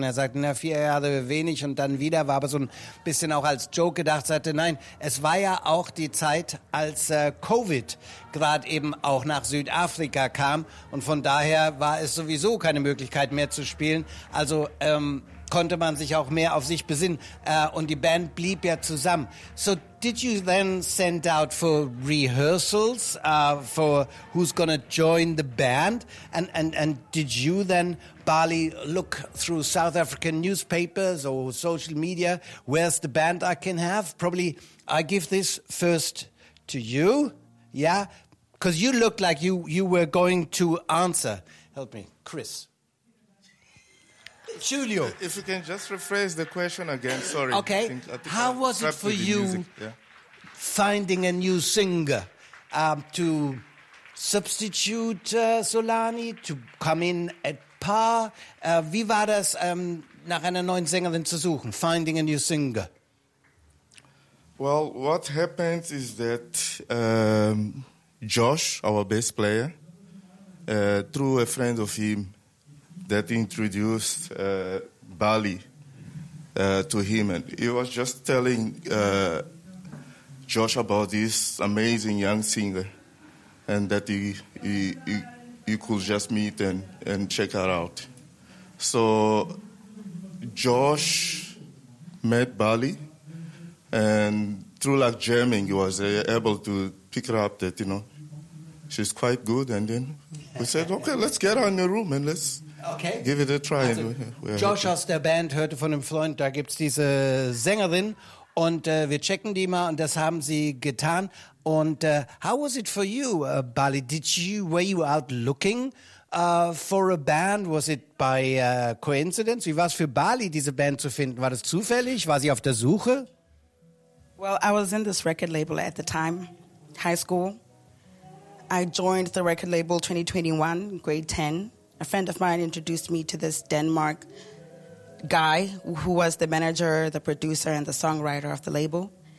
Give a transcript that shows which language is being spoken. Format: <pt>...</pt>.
<de>Und er sagte, na 4 Jahre wenig und dann wieder, war aber so ein bisschen auch als Joke gedacht, sagte, nein, es war ja auch die Zeit, als COVID gerade eben auch nach Südafrika kam und von daher war es sowieso keine Möglichkeit mehr zu spielen. Also konnte man sich auch mehr auf sich besinnen und die Band blieb ja zusammen.</de> <en>So did you then send out for rehearsals for who's gonna join the band and did you then, Bali, look through South African newspapers or social media, where's the band I can have? Probably I give this first to you, yeah? Because you looked like you were going to answer. Help me, Chris. Giulio. If you can just rephrase the question again, sorry. Okay. I think how was it for you finding a new singer to substitute Solani, to come in at par?</en> <de>Wie war das, nach einer neuen Sängerin zu suchen,</de> <en>finding a new singer? Well, what happened is that Josh, our bass player, through a friend of him that introduced Bali to him. And he was just telling Josh about this amazing young singer and that he could just meet and check her out. So Josh met Bali and through like jamming, he was able to pick her up that, you know, she's quite good, and then we said, okay, let's get her in the room and let's give it a try.</en> <de>Also, Josh aus der Band hörte von einem Freund, da gibt's diese Sängerin und wir checken die mal und das haben sie getan.</de> <en>Und how was it for you, Bali? Were you out looking for a band? Was it by coincidence?</en> <de>Wie war es für Bali, diese Band zu finden? War das zufällig? War sie auf der Suche?</de> <en>Well, I was in this record label at the time, high school. I joined the record label 2021, grade 10. A friend of mine introduced me to this Denmark guy who was the manager, the producer, and the songwriter of the label.</en>